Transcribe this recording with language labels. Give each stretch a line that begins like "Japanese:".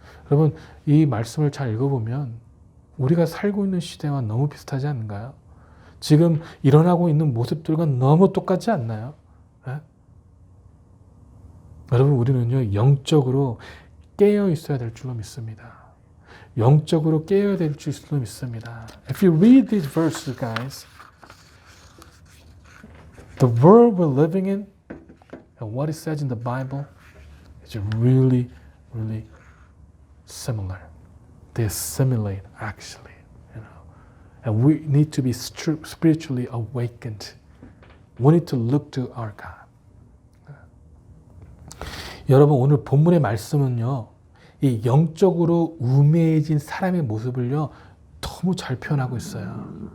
Korean: 여러분, 이 말씀을 잘 읽어보면 우리가 살고 있는 시대와 너무 비슷하지 않은가요? 지금 일어나고 있는 모습들과 너무 똑같지 않나요? 네? 여러분, 우리는요, 영적으로 깨어 있어야 될 줄로 믿습니다. 영적으로 깨어야 될 줄로 믿습니다.
English: If you read these verses, guys, the world we're living in and what it says in the Bible is really, really similar. They assimilate, actually, and we need to be spiritually awakened. We need to look to our God.
Korean: 여러분 오늘 본문의 말씀은요, 이 영적으로 우매해진 사람의 모습을요 너무 잘 표현하고 있어요.